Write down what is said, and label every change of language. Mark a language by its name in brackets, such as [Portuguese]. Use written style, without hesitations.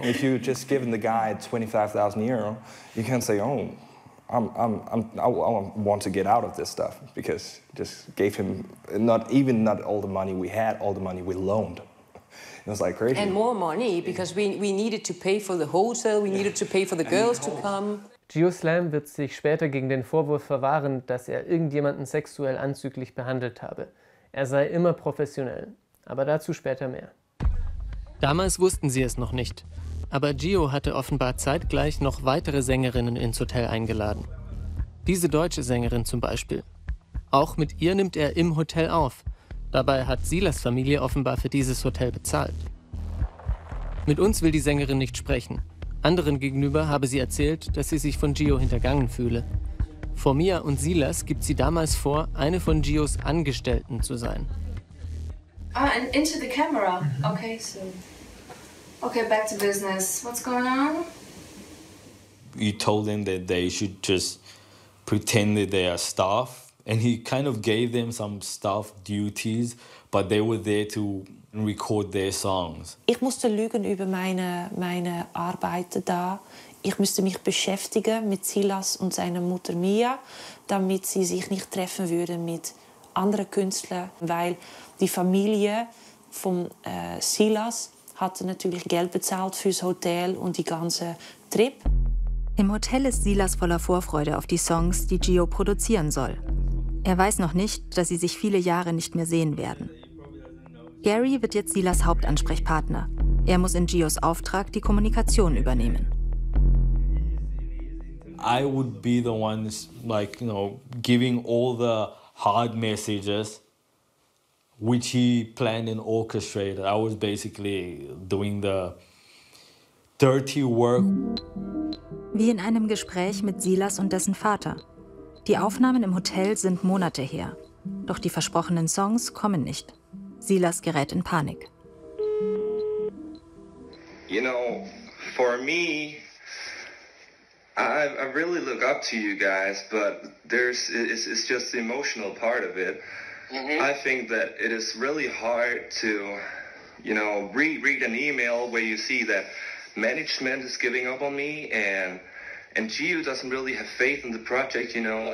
[English] If you just given the guy 25,000 euro, you can't say, oh, I want to get out of this stuff, because just gave him not all the money we had, all the money we loaned. It was like crazy. And more money, because we needed to pay for the hotel, we needed to pay for the girls to come. [German] Geoslam wird sich später gegen den Vorwurf verwahren, dass er irgendjemanden sexuell anzüglich behandelt habe. Er sei immer professionell. Aber dazu später mehr. Damals wussten sie es noch nicht. Aber Gio hatte offenbar zeitgleich noch weitere Sängerinnen ins Hotel eingeladen. Diese deutsche Sängerin zum Beispiel. Auch mit ihr nimmt er im Hotel auf. Dabei hat Silas Familie offenbar für dieses Hotel bezahlt. Mit uns will die Sängerin nicht sprechen. Anderen gegenüber habe sie erzählt, dass sie sich von Gio hintergangen fühle. Vor Mia und Silas gibt sie damals vor, eine von Gios Angestellten zu sein. [English] And into the camera. Okay, so... Okay, back to business. What's going on? You told them that they should just pretend that they are staff, and he kind of gave them some staff duties, but they were there to record their songs. [German] Ich musste lügen über meine Arbeit da. Ich musste mich beschäftigen mit Silas und seiner Mutter Mia, damit sie sich nicht treffen würden mit anderen Künstlern, weil die Familie von Silas hatte natürlich Geld bezahlt fürs Hotel und die ganze Trip. Im Hotel ist Silas voller Vorfreude auf die Songs, die Gio produzieren soll. Er weiß noch nicht, dass sie sich viele Jahre nicht mehr sehen werden. Gary wird jetzt Silas Hauptansprechpartner. Er muss in Gios Auftrag die Kommunikation übernehmen. [English] I would be the ones, like, you know, giving all the hard messages, which he planned and orchestrated. I was basically doing the dirty work. [German] Wie in einem Gespräch mit Silas und dessen Vater. Die Aufnahmen im Hotel sind Monate her. Doch die versprochenen Songs kommen nicht. Silas gerät in Panik. [English] You know, for me, I really look up to you guys, but it's just the emotional part of it. Mm-hmm. I think that it is really hard to, you know, read an email where you see that management is giving up on me and Gio doesn't really have faith in the project, you know.